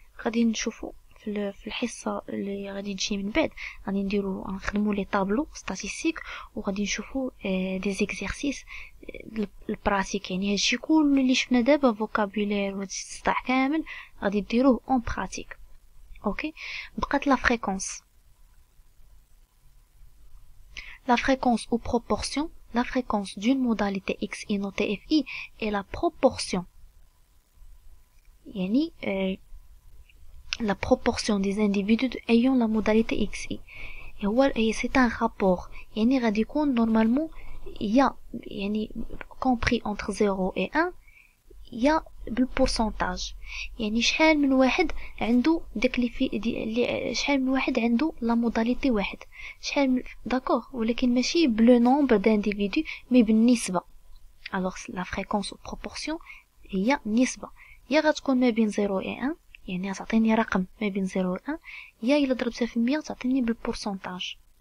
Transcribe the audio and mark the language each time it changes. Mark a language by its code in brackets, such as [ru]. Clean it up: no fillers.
[ar] غادي نشوفوا في الحصه اللي غادي تجي من بعد، غادي نديرو نخدموا لي طابلو ستاتيستيك، وغادي نشوفوا دي زيكزارسيس البراتيك. يعني هادشي كل اللي شفنا دابا فوكابولير وهاد السطح كامل غادي ديروه اون براتيك. اوكي؟ بقات لا فريكونس. [fr] La fréquence ou proportion, la fréquence d'une modalité xi notée fi est la proportion. Yani la proportion des individus ayant la modalité xi. Et c'est un rapport. Yani [ar] غادي يكون [fr] normalement il y a yani compris entre 0 et 1 il y a بالبورسونتاج. [ar] يعني شحال من واحد عنده داك اللي شحال من واحد عنده لا موداليتي واحد، شحال من داكوغ، ولكن ماشي بلو نومبر دانديفيدو مي بالنسبه. الوغ لا فريكونس او بروبورسيون هي نسبه، يا غتكون ما بين 0 و 1، يعني غتعطيني رقم ما بين 0 و 1، يا الا ضربتها في 100 تعطيني بالبورسونتاج.